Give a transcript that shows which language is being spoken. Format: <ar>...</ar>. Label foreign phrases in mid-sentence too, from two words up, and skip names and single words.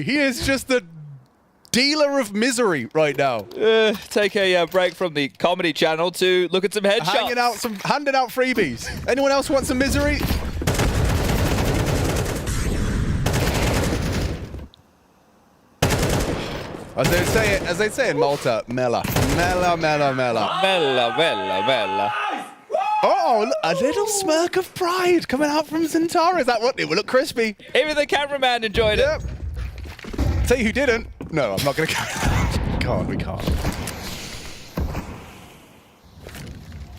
<en>He is just the dealer of misery right now. Take a break from the comedy channel to look at some headshots. Handing out freebies. Anyone else want some misery? As they say in Malta, mela.</en> <mt>Mela, mela, mela. Mela, mela, mela.</mt> <en>Oh, look, a little smirk of pride coming out from Zentaris. That one, it will look crispy. Even the cameraman enjoyed it. Tell you who didn't. No, I'm not going to. God, we can't.</en>